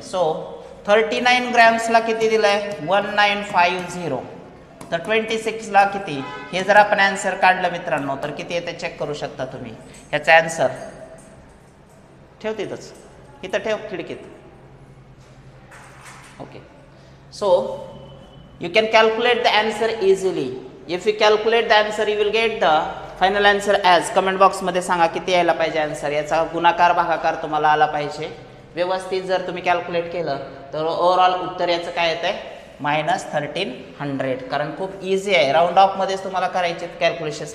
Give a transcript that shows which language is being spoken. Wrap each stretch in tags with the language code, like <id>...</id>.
<mr>So 39 ग्रॅम्सला किती दिलंय 1950, तर 26ला किती, हे जर आपण आन्सर काढलं मित्रांनो तर किती येते चेक करू शकता तुम्ही. ह्याचा आन्सर ठेव तिथंच, इथं ठेव खिडकीत.</mr> <en>Okay, so you can calculate the answer easily. If you calculate the answer you will get the final answer as.</en> <mr>Comment box मध्ये सांगा किती यायला पाहिजे आन्सर. याचा गुणाकार भागाकार तुम्हाला आला पाहिजे व्यवस्थित. जर तुम्ही कॅल्क्युलेट केलं तर ओव्हरऑल उत्तर याचं काय येत आहे -1300. कारण खूप इझी आहे, राऊंड ऑफ मध्येच तुम्हाला करायचे कॅल्क्युलेशन्स.</mr>